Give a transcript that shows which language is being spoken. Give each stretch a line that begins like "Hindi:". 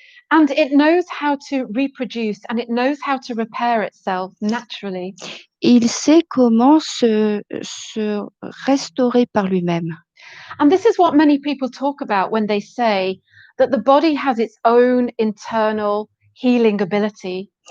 English: And it knows how to reproduce and it knows how to repair itself naturally.
French: Il sait comment se restaurer par lui-même.
English: And this is what many people talk about when they say that the body has its own internal healing ability.